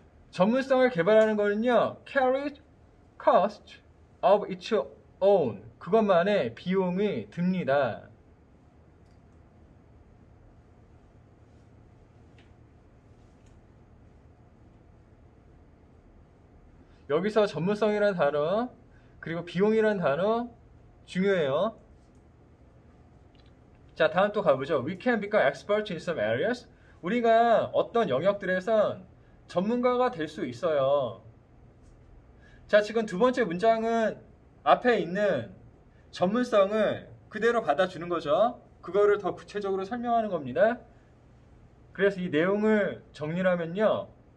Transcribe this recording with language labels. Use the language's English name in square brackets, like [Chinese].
[Korean] 전문성을 개발하는 거는요, [English] carry cost of its own. [Korean] 그것만의 비용이 듭니다. 여기서 전문성이라는 단어, 그리고 비용이라는 단어 중요해요. 자, 다음 또 가보죠. [English] We can become experts in some areas. [Korean] 우리가 어떤 영역들에선 전문가가 될 수 있어요. 자, 지금 두 번째 문장은 앞에 있는 전문성을 그대로 받아주는 거죠. 그거를 더 구체적으로 설명하는 겁니다. 그래서 이 내용을 정리를 하면요.